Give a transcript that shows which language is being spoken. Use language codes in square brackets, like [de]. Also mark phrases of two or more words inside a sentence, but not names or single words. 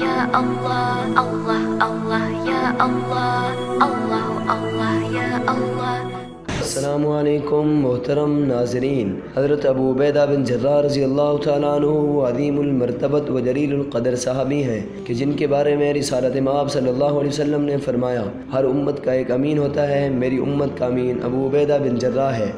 [ar] الله، الله، الله، يا الله، الله، الله، يا الله. [ur] السلام علیکم محترم ناظرین، حضرت ابو عبیدہ بن جراح [ar] رضی اللہ تعالیٰ عنہ [ur] وہ عظیم المرتبت و جلیل القدر صحابی ہیں کہ جن کے بارے میں رسالت مآب [ar] صلی اللہ علیہ وسلم [ur] نے فرمایا، ہر امت کا ایک امین ہوتا ہے، میری امت کا امین ابو عبیدہ بن جراح ہے۔